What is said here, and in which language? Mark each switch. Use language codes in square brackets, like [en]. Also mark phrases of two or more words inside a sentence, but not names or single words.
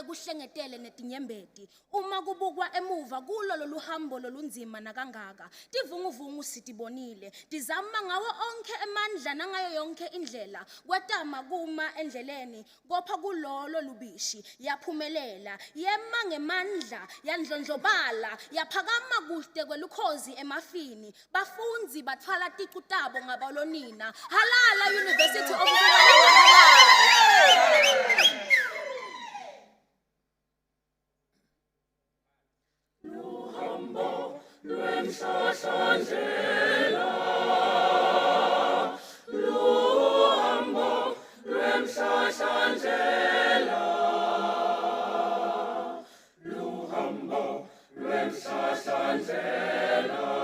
[ss] kuhlengetele netinyembeti uma kubukwa emuva kulo loluhambo lolunzima nakangaka tivunguvungu sitibonile tizama ngawo onke emandla nangayo yonke indlela kwetama kuma endleleni kopha kulolo lubishi yaphumelela yema ngemandla yandlondlobala yaphakama kude kwelukhozi emafini bafundzi batfala ticu tabo ngabalonina halala University of Mpumalanga halala luhambo lwemhlahlandlela luhambo lwemhlahlandlela luhambo lwemhlahlandlela